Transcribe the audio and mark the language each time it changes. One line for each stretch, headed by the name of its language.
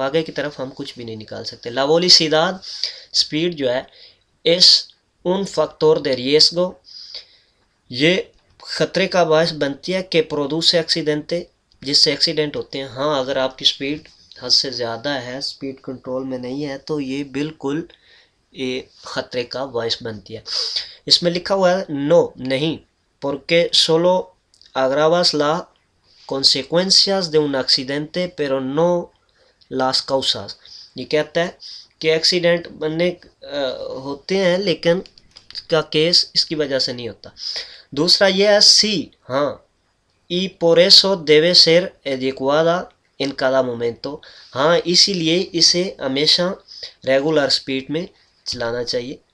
Hindi: आगे की तरफ हम कुछ भी नहीं निकाल सकते.
Spanish: La velocidad,
Hindi: स्पीड जो है
Spanish: es un factor de riesgo,
Hindi: ये ख़तरे का बायस बनती है कि प्रोड्यूस एक्सीडेंटे, जिससे एक्सीडेंट होते हैं. हाँ, अगर आपकी स्पीड हद से ज़्यादा है, स्पीड कंट्रोल में नहीं है, तो ये बिल्कुल ये ख़तरे का बायस बनती है. इसमें लिखा हुआ है नो, नहीं,
Spanish: porque solo agravas las consecuencias de un accidente pero no las causas.
Hindi: ये कहता है कि एक्सीडेंट बनने होते हैं लेकिन का केस इसकी वजह से नहीं होता. दूसरा ये है सी, हाँ,
Spanish: y por eso debe ser adecuada en cada momento,
Hindi: हाँ, इसीलिए इसे हमेशा रेगुलर स्पीड में चलाना चाहिए.